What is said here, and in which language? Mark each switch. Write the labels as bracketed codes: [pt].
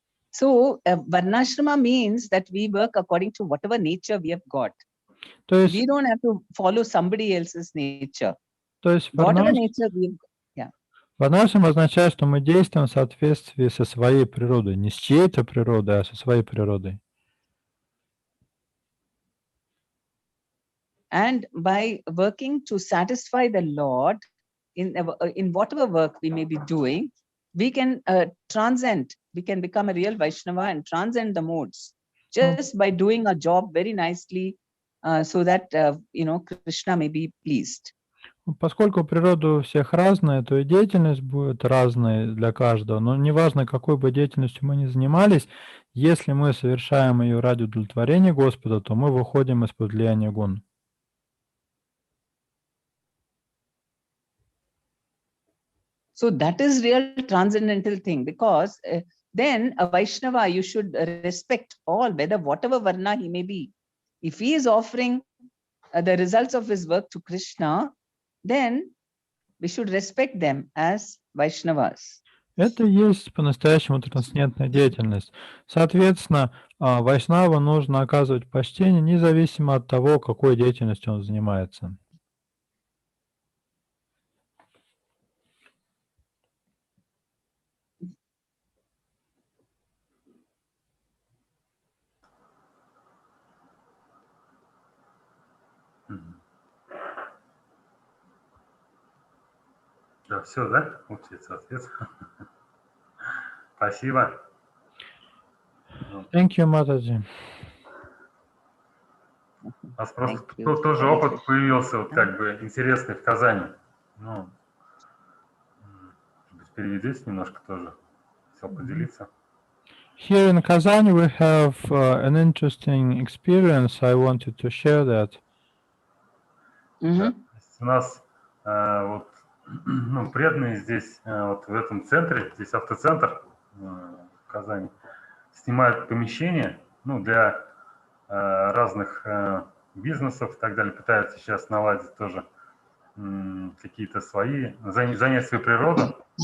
[en] So Varnashrama means that we work according to whatever nature we have got. [ru] То есть, [en] We don't have to follow somebody else's nature. [ru] то есть [en] Whatever nature we've got. [ru] Варнашрама означает, что мы действуем в соответствии со своей природой, не с чьей-то природой, а со своей природой. [en] And by working to satisfy the Lord in whatever work we may be doing, we can transcend, we can become a real Vaishnava and transcend the modes just by doing our job very nicely so that, Krishna may be pleased. [ru] Поскольку природа у всех разная, то и деятельность будет разной для каждого. Но неважно, какой бы деятельностью мы ни занимались, если мы совершаем ее ради удовлетворения Господа, то мы выходим из-под влияния гун. [en] So that is real transcendental thing, because then a Vaishnava, you should respect all, whatever Varna he may be. If he is offering the results of his work to Krishna, then we should respect them as Vaishnavas. [ru] Это и есть по-настоящему трансцендентная деятельность. Соответственно, Вайшнаву нужно оказывать почтение независимо от того, какой деятельностью он занимается. Да, все, да? Получается ответ. Спасибо. [en] Thank you, Mataji. [ru] У нас просто тоже опыт появился, вот как бы интересный в Казани. Ну, переведите немножко тоже, хотел поделиться. [en] Here in Kazan we have an interesting experience. I wanted to share that. [ru] Да, у нас вот, преданные здесь, вот в этом центре, здесь автоцентр в Казани, снимают помещение, для разных бизнесов и так далее, пытаются сейчас наладить тоже какие-то свои, занять свою природу.